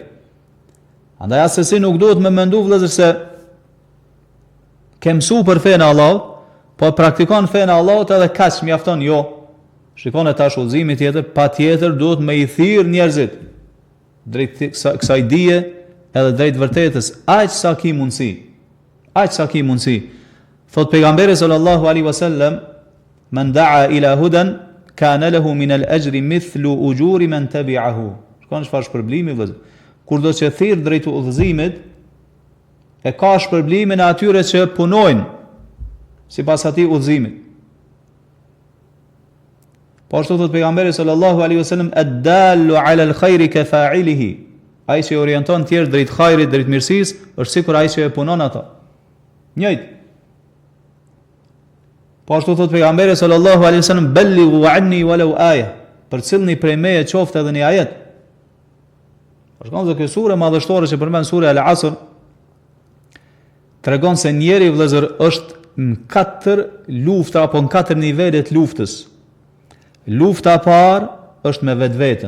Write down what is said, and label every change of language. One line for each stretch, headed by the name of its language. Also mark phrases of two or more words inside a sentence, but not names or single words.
Albanian: Andaj asesi nuk duhet me mendu vëllezër se ke mësuar për fenë e Allahut, po praktikon fenë e Allahut edhe kaq mjafton, jo. Shikoni tash udhëzimi tjetër, patjetër duhet me i thirr njerëzit drejt kësaj dije edhe drejt vërtetës, aq sa ki mundsi. Aq sa ki mundsi. Thot pejgamberi
Arabic: صلى الله عليه وسلم, من دعا إلى هدى كان له من الأجر مثل أجور من تبعه.
Albanian: Shikoni çfarë shpërblimi vëllazër. Kur do të thirr drejt udhëzimit, e ka shpërblimin e atyre që punojnë sipas atij udhëzimit. Po ashtu thot pejgamberi
Arabic: صلى الله عليه وسلم, الدال على الخير كفاعله.
Albanian: Ai që orienton të tjerë drejt hajrit, drejt mirësisë, është sikur ai që e punon ata. Njëjtë. Po ashtu thot pejgamberi
Arabic: صلى الله عليه وسلم, بلغوا عني ولو آية.
Albanian: Përcillni prej meje qoftë edhe një ajet. Për shkak të kësaj sure madhështore që përmend sura Al-Asr, tregon se njeri vëllezër është në 4 lufta apo në 4 nivele të luftës. Lufta e parë është me vetveten.